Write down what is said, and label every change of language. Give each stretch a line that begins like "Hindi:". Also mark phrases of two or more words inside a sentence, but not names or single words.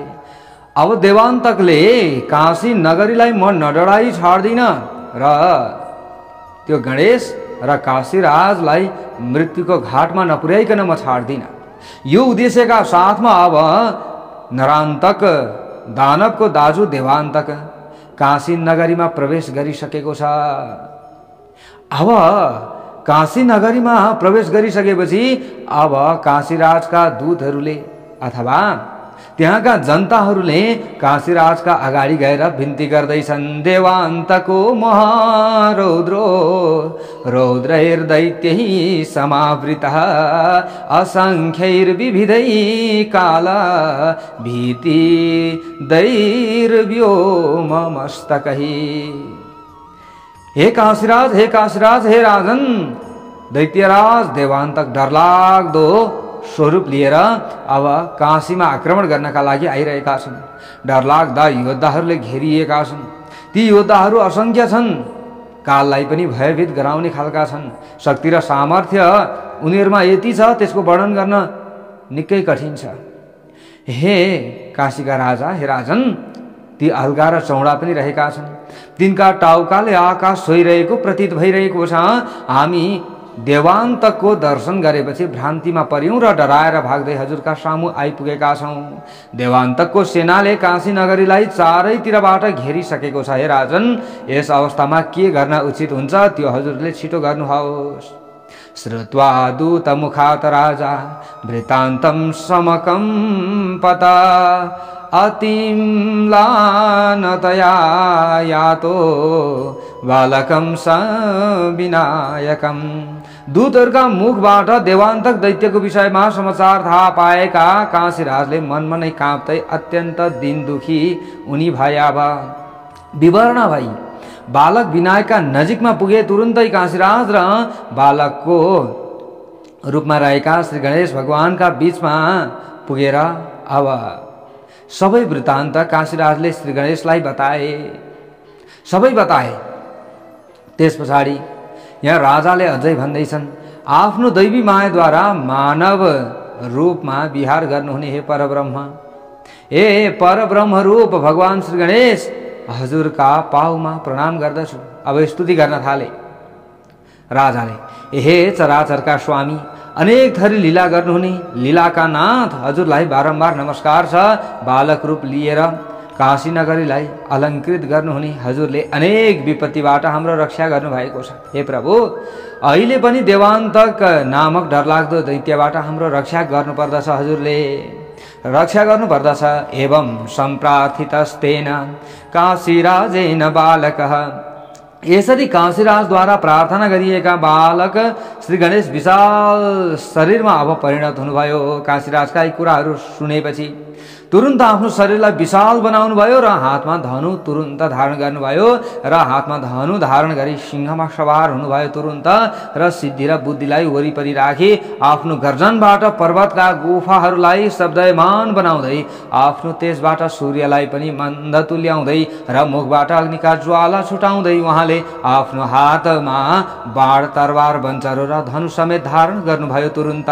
Nepali: अब देवान्तकले काशी नगरीलाई म नडराई छाड्दिन र त्यो गणेश र काशीराजलाई मृत्युको घाटमा नपुर्याइकन म छाड्दिन, यो उद्देश्यका साथमा अब नरान्तक दानवको दाजु देवान्तक काशी नगरीमा प्रवेश गरिसकेको छ। अब काशी नगरीमा प्रवेश गरिसकेपछि अब काशीराजका दूतहरूले अथवा त्यहाँका जनताहरूले काशीराजका अगाडि गएर बिन्ती गर्दैछन्।
Sanskrit: देवान्तको महारौद्रो रौद्रैर्दैत्यैः समावृतः असङ्ख्यैर्विविधै काला भीति दैर्व्योममस्तकैः।
Nepali: हे काशीराज, हे काशीराज, हे राजन, दैत्यराज देवान्तक डरलाग्दो स्वरूप लिएर अब काशीमा आक्रमण गर्नका लागि आइरहेका छन्। डरलाग्दा योद्धाहरूले घेरिएका छन्। ती योद्धाहरू असङ्ख्य छन्, काललाई पनि भयभीत गराउने खालका छन्। शक्ति र सामर्थ्य उनीहरूमा यति छ, त्यसको वर्णन गर्न निकै कठिन छ। हे काशीका राजा, हे राजन, ती अलगा र चौडा पनि रहेका छन्। तिनका टाउकाले आकाश छोइरहेको प्रतीत भइरहेको छ। हामी देवान्तकको दर्शन गरेपछि भ्रान्तिमा पर्यौं र डराएर भाग्दै हजुरका सामु आइपुगेका छौं। देवान्तकको सेनाले काशी नगरीलाई चारैतिरबाट घेरिसकेको छ। हे राजन, यस अवस्थामा के गर्न उचित हुन्छ त्यो हजुरले छिटो गर्नुहोस्।
Sanskrit: श्रुत्वा दूतमुखात् राजा वृत्तान्तं समकम्पता अतिम्लानतया यातो बालकं सविनायकम्।
Nepali: दूतहरूका मुखबाट देवान्तक दैत्यको विषयमा समाचार थाहा पाएका काशीराजले मनमा नै काँप्दै अत्यन्त दिन दुखी उनी भया विवर्ण भई बालक विनायकका नजिकमा पुगे। तुरुन्तै काशीराज र बालकको रूपमा रहेका श्री गणेश भगवानका बीचमा पुगेर अब सबै वृत्तान्त काशीराजले श्री गणेशलाई बताए। त्यस पछाडि यहाँ राजाले अझै भन्दैछन्, आफ्नो दैवी मायाद्वारा मानव रूपमा विहार गर्नुहुने हे परब्रह्म, हे परब्रह्म रूप भगवान श्री गणेश, हजुरका पाउमा प्रणाम गर्दछु। अब स्तुति गर्न थाले राजाले। हे चराचरका स्वामी, अनेक थरी लीला गर्नुहुने लीलाका नाथ, हजुरलाई बारम्बार नमस्कार छ। बालक रूप लिएर काशी नगरीलाई अलङ्कृत गर्नुहुने हजुरले अनेक विपत्तिबाट हाम्रो रक्षा गर्नुभएको छ। हे प्रभु, अहिले पनि देवान्तक नामक डरलाग्दो दैत्यबाट हाम्रो रक्षा गर्नुपर्दछ, हजुरले रक्षा गर्नुपर्दछ।
Sanskrit: एवं सम्प्रार्थितस्तेन काशीराजेन बालकः,
Nepali: यसरी काशीराजद्वारा प्रार्थना गरिएका बालक श्री गणेश विशाल शरीरमा अब परिणत हुनुभयो। काशीराजका यी कुराहरू सुनेपछि तुरुन्त आफ्नो शरीरलाई विशाल बनाउनु भयो र हातमा धनु तुरुन्त धारण गर्नुभयो र हातमा धनु धारण गरी सिंहमा सवार हुनुभयो तुरुन्त र सिद्धि र बुद्धिलाई वरिपरि राखी आफ्नो गर्जनबाट पर्वतका गुफाहरूलाई शब्दयमान बनाउँदै आफ्नो तेजबाट सूर्यलाई पनि मन्द तुल्याउँदै र मुखबाट अग्निका ज्वाला छुटाउँदै उहाँले आफ्नो हातमा बाण तरवार बन्चरो र धनु समेत धारण गर्नुभयो तुरुन्त।